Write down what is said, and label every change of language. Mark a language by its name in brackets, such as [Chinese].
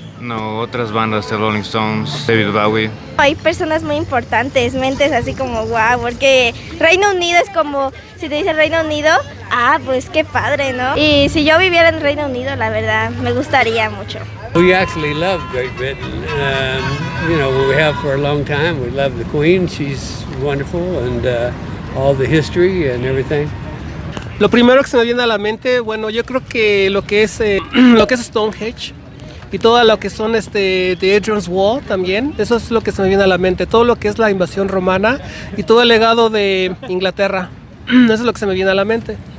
[Spanish] No, otras bandas de Rolling Stones, David Bowie. Hay personas muy importantes, mentes así como wow, porque Reino Unido es como, si te dice Reino Unido, pues qué padre, ¿no? Y si yo viviera en Reino Unido, la verdad, me gustaría mucho. [English] We actually love Great Britain. You know, we have for a long time. We love the Queen. She's wonderful, and all the history and everything. [Spanish] Lo primero que se me viene a la mente, bueno, yo creo que lo que es Stonehenge y todo lo que son The Hadrian's Wall también, eso es lo que se me viene a la mente, todo lo que es la invasión romana y todo el legado de Inglaterra, eso es lo que se me viene a la mente.